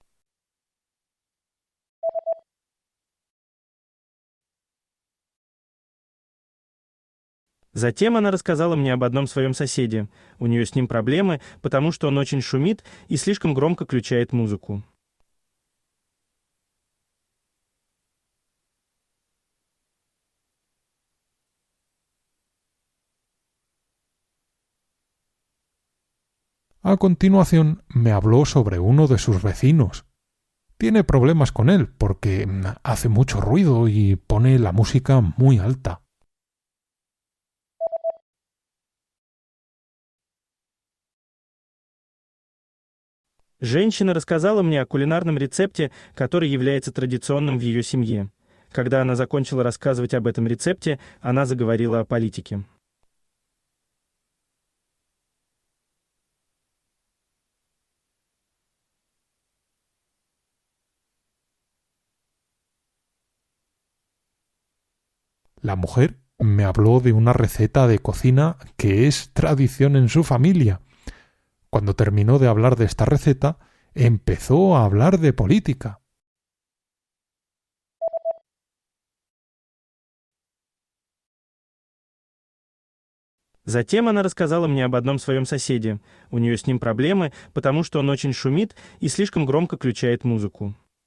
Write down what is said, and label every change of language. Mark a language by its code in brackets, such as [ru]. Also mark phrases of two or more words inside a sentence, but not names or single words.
[ru] Затем она рассказала мне об одном своем соседе. У нее с ним проблемы, потому что он очень шумит и слишком громко включает музыку. [es] A continuación me habló sobre uno de sus vecinos. Tiene problemas con él porque hace mucho ruido y pone la música muy alta. [ru] Женщина рассказала мне о кулинарном рецепте, который является традиционным в ее семье. Когда она закончила рассказывать об этом рецепте, она заговорила о политике. [es] La mujer me habló de una receta de cocina que es tradición en su familia. Cuando terminó de hablar de esta receta, empezó a hablar de política. [ru] Затем она рассказала мне об одном своем соседе. У нее с ним проблемы, потому что он очень шумит и слишком громко включает музыку.